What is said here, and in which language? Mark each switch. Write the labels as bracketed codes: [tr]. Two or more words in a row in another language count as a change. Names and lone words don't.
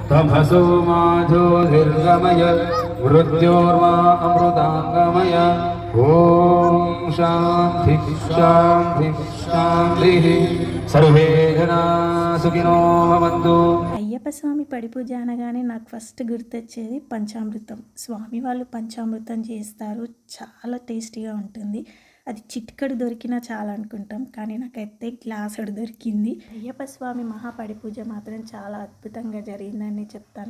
[sa] तमसो मा ज्योतिर्गमय मृत्योर्मा अमृताङ्गमय। ॐ शान्ति शान्ति शान्तिः। सर्वे जना सुखिनो भवन्तु। [te] అయ్యప్ప స్వామి పడి పూజ అనగానే నాకు ఫస్ట్ గుర్తొచ్చేది పంచామృతం. స్వామి వాళ్ళు పంచామృతం చేస్తారు, చాలా టేస్టీగా ఉంటుంది. అది చిటికెడు దొరికినా చాలా అనుకుంటాం, కానీ నాకైతే గ్లాసుడు దొరికింది. అయ్యప్ప స్వామి మహా పడి పూజ మాత్రం చాలా అద్భుతంగా జరిగిందని చెప్తాను.